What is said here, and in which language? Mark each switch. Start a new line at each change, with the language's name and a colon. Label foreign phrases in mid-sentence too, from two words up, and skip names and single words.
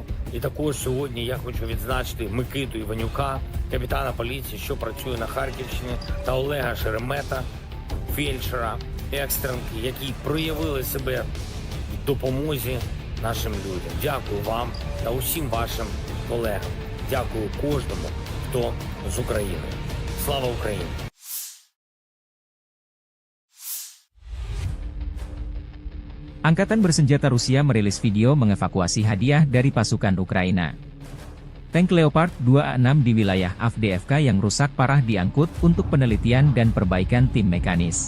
Ukrainian: І також сьогодні я хочу відзначити Микиту Іванюка, капітана поліції, що працює на Харківщині, та Олега Шеремета, фельдшера, екстренки, які проявили себе в допомозі нашим людям. Дякую вам та усім вашим колегам. Дякую кожному, хто з України. Слава Україні!
Indonesian: Angkatan bersenjata Rusia merilis video mengevakuasi hadiah dari pasukan Ukraina. Tank Leopard 2A6 di wilayah Avdiivka yang rusak parah diangkut untuk penelitian dan perbaikan tim mekanis.